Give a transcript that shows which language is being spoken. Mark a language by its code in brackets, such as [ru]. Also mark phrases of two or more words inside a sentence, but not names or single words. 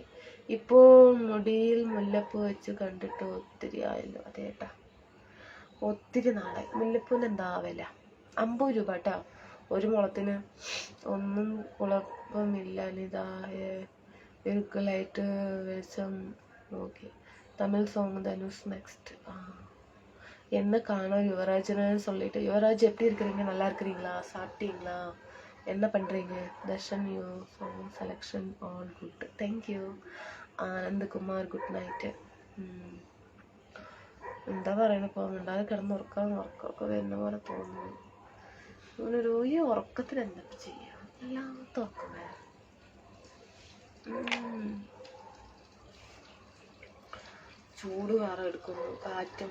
[ml] ഇപ്പോൾ മുടിയിൽ മുല്ലപ്പൂ വെച്ച് കണ്ടിട്ട് ഒത്തിരി ആയല്ലോ. അതേട്ടാ, ഒത്തിരി നാളായി. മുല്ലപ്പൂവിന് എന്താ വില? 50 രൂപ കേട്ടോ ഒരു മുളത്തിന്. ഒന്നും കുഴപ്പമില്ല അനിത. ലൈറ്റ് വെളിച്ചം. ഓക്കെ. തമിഴ് സോങ് ധനുഷ് നെക്സ്റ്റ്. [ta] என்ன காணோம் யுவராஜ்னு சொல்லிட்டு. யுவராஜ் எப்படி இருக்கிறீங்க? நல்லா இருக்கிறீங்களா? சாப்பிட்டீங்களா? என்ன பண்ணுறீங்க? [en] Darshan you song selection all good. Thank you. Anandkumar good night. [ml] എന്താ പറയണപ്പോൾ മിണ്ടാതെ ഉറക്കമൊക്കെ വരുന്ന പോലെ തോന്നുന്നു. അങ്ങനൊരു ഈ ഉറക്കത്തിന് എന്തൊക്കെ ചെയ്യാം? എല്ലാത്ത ഉറക്കം വേറെ. ചൂട് വേറെ എടുക്കുന്നു, കാറ്റും.